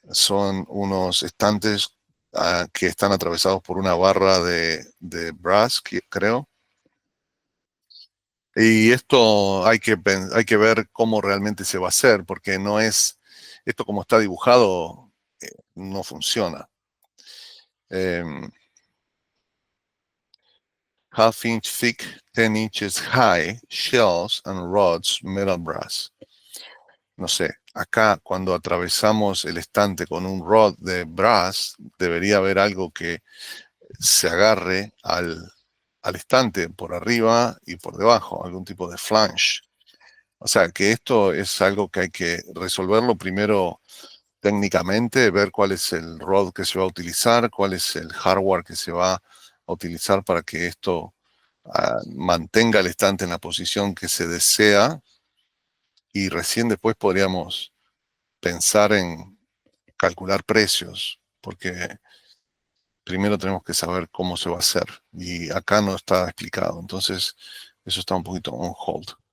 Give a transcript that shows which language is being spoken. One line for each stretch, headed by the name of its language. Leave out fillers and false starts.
Spanish: Son unos estantes que están atravesados por una barra de brass, creo. Y esto hay que ver cómo realmente se va a hacer, porque no es, esto como está dibujado, no funciona.
English: Em, Half inch thick, 10 inches high, shells and rods, metal brass.
Spanish: No sé, acá cuando atravesamos el estante con un rod de brass, debería haber algo que se agarre al estante por arriba y por debajo, algún tipo de flange. O sea, que esto es algo que hay que resolverlo primero técnicamente, ver cuál es el rod que se va a utilizar, cuál es el hardware que se va a utilizar para que esto mantenga el estante en la posición que se desea y recién después podríamos pensar en calcular precios, porque primero tenemos que saber cómo se va a hacer y acá no está explicado, entonces eso está un poquito
English: on hold.